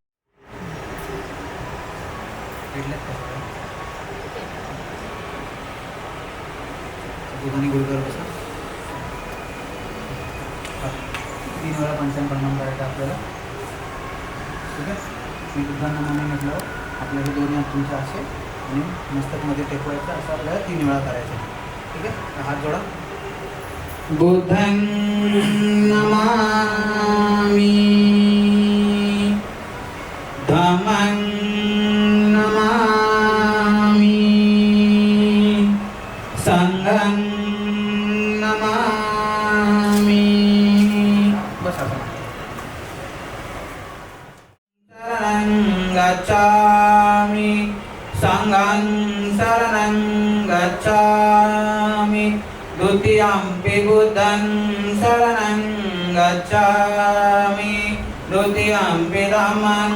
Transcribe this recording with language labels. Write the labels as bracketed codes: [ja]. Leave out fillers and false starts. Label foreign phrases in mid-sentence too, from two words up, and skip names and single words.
[mr] तीन वेळा पंचांग प्रणाम करायचा आपल्याला, ठीक आहे। मी बुद्धांना म्हटलं आपल्याला दोन्ही हात तुमचे असे आणि मस्तकमध्ये टेकवायचं, असं आपल्याला 3 वेळा करायचं, ठीक आहे। हात जोडा। [pi] बुद्धं नमामि, धम्मं नमामि, संघं नमामि। [mr] बस आता [pi] शरणं गच्छामि, संघं शरणं गच्छामि, द्वितीयंपि बुद्धं शरणं गच्छामि, द्वितीयंपि धम्मं